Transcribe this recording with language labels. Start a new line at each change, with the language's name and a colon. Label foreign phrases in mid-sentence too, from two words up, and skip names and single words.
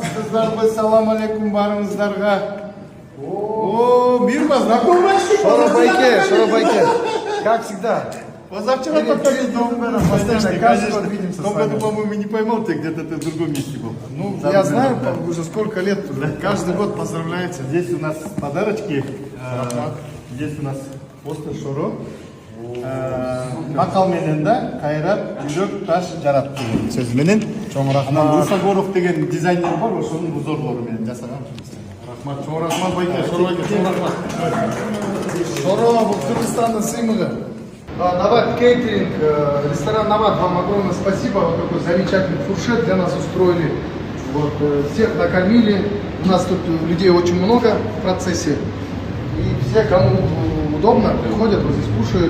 Kazakh: Армысыздар,
Arabic: سلام عليكم
Kazakh: барыңыздарға.
Russian: О, Мирма, знакомый? Шоробайке, как всегда. Позавчера только видел. Постоянно, каждый год видимся В том с вами. году, по-моему, не поймал тебя, где-то ты в другом месте был. Ну, я знаю, уже сколько лет, каждый год поздравляете. Здесь у нас подарочки. Здесь у нас постер Шоро.
Kyrgyz: Макал менен да кайрат жүрөк таш жарат деген сөз менен Чоң рахмат. анан Усагоров деген дизайнер бар, ошонун узорлору менен жасаган. Рахмат, чоң рахмат, байке, Шоробайке, чоң рахмат. Шоро,
Kazakh: бұл Кыргызстанның сыйлығы.
Russian: Нават Кейтеринг, ресторан Нават, вам огромное спасибо. Вот такой замечательный фуршет для нас устроили. Вот, всех накормили. У нас тут людей очень много в процессе. И все, кому удобно, приходят, вот здесь кушают.